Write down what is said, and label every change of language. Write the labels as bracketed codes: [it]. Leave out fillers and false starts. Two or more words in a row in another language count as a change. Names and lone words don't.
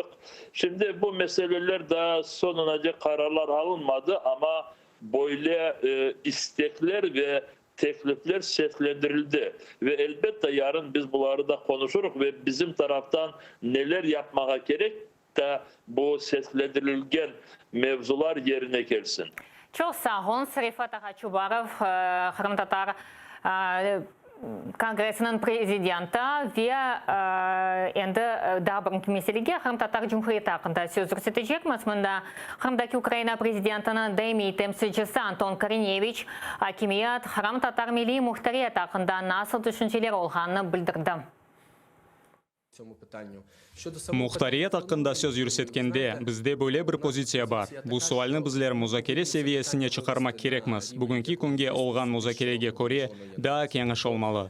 [crh] Şimdi bu meseleler daha sonunca kararlar alınmadı ama böyle istekler ve teklifler seslendirildi. Ve elbette yarın biz bunları da konuşuruz ve bizim taraftan neler yapmaya gerek de bu seslendirilgen mevzular yerine gelsin. Çok sağ olun. Rifat ağa Çubarov, Kırım Tatar Kongresi'nin prezidenti ve endi daha birinci meselege Kırım Tatar Cumhuriyeti hakkında söz gösterecekmiz. Bunda Kırım'daki Ukrayna prezidentinin daimi temsilcisi Anton Karinevich hakimiyet Kırım Tatar Milli Muhtariyeti hakkında nasıl düşünceler olğanını bildirdi. Muhtariyet hakkında söz yürüsetkende bizde böyle bir pozitsiya var. Bu sualni bizler muzakere seviyesine çıkarmak kerekmiz. Bugünkü kunge olgan muzakerege göre daha kengiş olmalı.